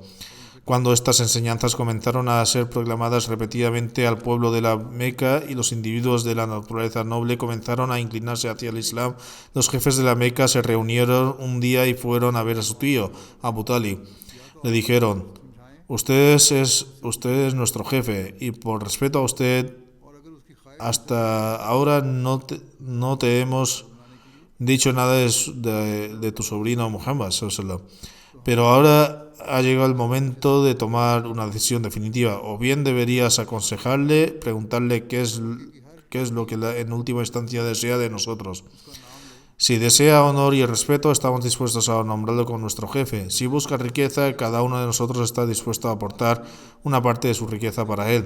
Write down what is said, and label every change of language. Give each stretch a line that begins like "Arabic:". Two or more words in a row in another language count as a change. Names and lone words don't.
Spanish: Cuando estas enseñanzas comenzaron a ser proclamadas repetidamente al pueblo de la Meca y los individuos de la naturaleza noble comenzaron a inclinarse hacia el Islam, los jefes de la Meca se reunieron un día y fueron a ver a su tío, Abu Talib. Le dijeron, usted es nuestro jefe y por respeto a usted,
Urdu: اور اگر اس کی خواہش
Spanish: hasta ahora no te hemos dicho nada de tu sobrino Muhammad
Arabic: صلى الله عليه وسلم.
Spanish: Pero ahora ha llegado el momento de tomar una decisión definitiva. O bien deberías aconsejarle, preguntarle qué es lo que en última instancia desea de nosotros. Si desea honor y respeto, estamos dispuestos a nombrarlo como nuestro jefe. Si busca riqueza, cada uno de nosotros está dispuesto a aportar una parte de su riqueza para él.